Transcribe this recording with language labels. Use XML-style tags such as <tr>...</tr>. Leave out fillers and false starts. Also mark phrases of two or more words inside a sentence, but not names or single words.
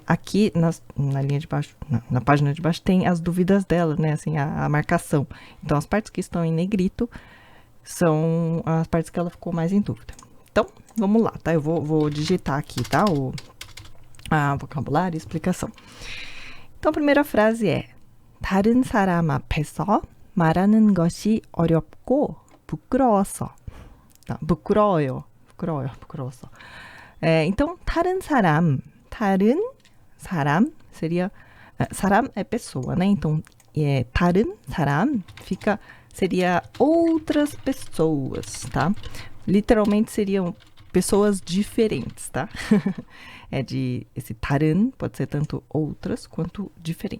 <pt>Aqui na linha de baixo, na página de baixo, tem as dúvidas dela, né? Assim, a marcação. Então, as partes que estão em negrito são as partes que ela ficou mais em dúvida. Então, vamos lá, tá? Eu vou digitar aqui, tá? Vocabulário e explicação. Então, a primeira frase é</pt> <ko>다른 사람 앞에서 말하는 것이 어렵고 부끄러워서. 부끄러워요. 부끄러워서.</ko> <pt>Então,</pt> <ko>다른 사람</ko> <pt>seria... saram é pessoa, né? Então,</pt> <ko>다른 사람</ko> <pt>seria outras pessoas, tá? Literalmente seriam pessoas diferentes, tá? Esse 다른 pode ser tanto outras quanto diferente.</pt>